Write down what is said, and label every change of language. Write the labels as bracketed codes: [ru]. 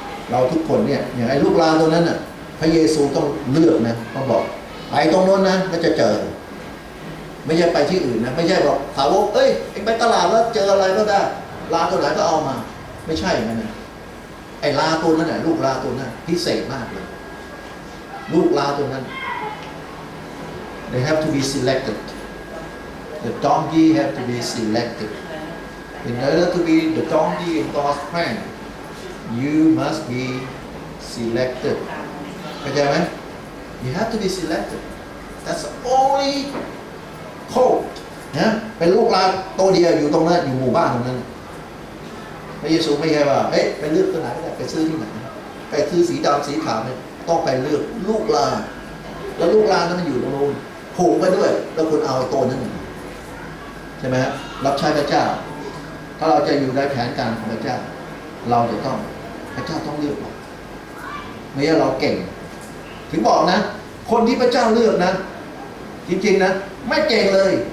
[th] เราทุกคนเนี่ยอย่างไอ้ลูกลาตัวนั้นน่ะพระเยซูต้องเลือกนะต้องบอกไปตรงโน้นนะก็จะเจอไม่ใช่ไปที่อื่นนะไม่ใช่บอกสาวกไปตลาดแล้วเจออะไรก็ได้ลาตัวไหนก็เอามาไม่ใช่อย่างนั้นนะไอ้ลาตัวนั้นน่ะลูกลาตัวนั้นพิเศษมากเลยลูกลาตัวนั้น they have to be selected [en] The donkey have to be selected. In order to be the donkey in God's plan, you must be selected. เข้าใจไหม You have to be selected. That's the only code. [th] นะเป็นลูกหลานตัวเดียวอยู่ตรงนั้นอยู่หมู่บ้านตรงนั้นพระเยซูไม่ใช่ว่าเฮ้ยไปเลือกตัวไหนก็ได้ไปซื้อที่ไหนไปซื้อสีดำสีขาวเนี่ยต้องไปเลือกลูกหลานแล้วลูกหลานนั้นมันอยู่ตรงนู้นผูกไปด้วยแล้วคุณเอาตัวนั้นใช่ไหมครับรับใช้พระเจ้าถ้าเราจะอยู่ในแผนการของพระเจ้าเราจะต้องพระเจ้าต้องเลือกเราไม่ใช่เราเก่งถึงบอกนะคนที่พระเจ้าเลือกนะจริงๆนะไม่เก่งเลย